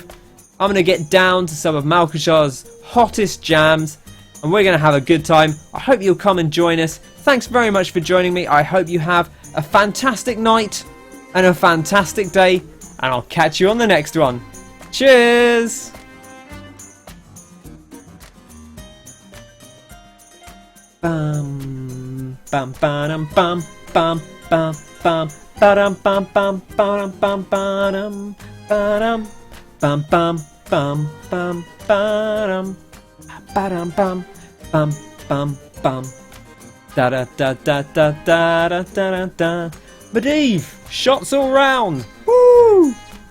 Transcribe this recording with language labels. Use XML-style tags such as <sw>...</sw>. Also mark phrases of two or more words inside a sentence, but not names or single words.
<en>I'm going to get down to some of Malchezaar's hottest jams, and we're going to have a good time. I hope you'll come and join us. Thanks very much for joining me. I hope you have a fantastic night and a fantastic day, and I'll catch you on the next one. Cheers! Bam, bam, bam, bam, bam, bam, bam. Ba-dum bum bum ba-dum bum ba-dum ba-dum bum bum bum bum ba-dum ba-dum bum bum bum bum da da da da da da da da da. Medivh, shots all round. Woo!</en>